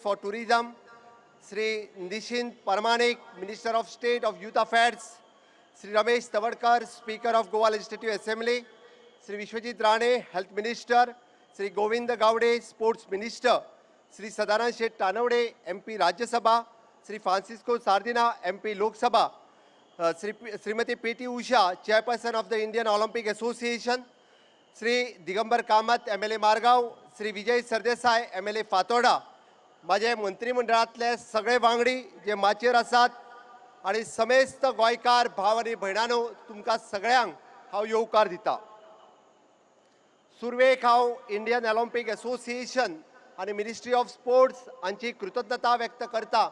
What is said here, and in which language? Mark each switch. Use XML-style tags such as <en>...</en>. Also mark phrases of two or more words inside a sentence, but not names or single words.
<en>for tourism, Shri Nishith Pramanik, Minister of State of Youth Affairs, Shri Ramesh Tawadkar, Speaker of Goa Legislative Assembly, श्री विश्वजीत राणे, health minister, श्री गोविंद गावडे, sports minister, श्री सदानंद शेठ तानवडे,</en> <kok>MP राज्यसभा, श्री फ्रांसिस्को सार्दिना, MP लोकसभा, श्रीमती PT उषा,</kok> <en>chairperson of the Indian Olympic Association,</en> <kok>श्री दिगंबर कामत, MLA मारगांव, श्री विजय सरदेसाय, MLA फातोर्डा, माझे मंत्रिमंडळातले सगळे वांगडी जे माचयेर आसात, आणि समेस्त गोंयकार भाव आनी भयणांनो, तुमकां सगळ्यांक हांव येवकार दिता. सुरवेक हांव इंडियन ऑलिंपिक असोसिएशन आनी मिनिस्ट्री ऑफ स्पोर्ट्स हांची कृतज्ञता व्यक्त करता.</kok>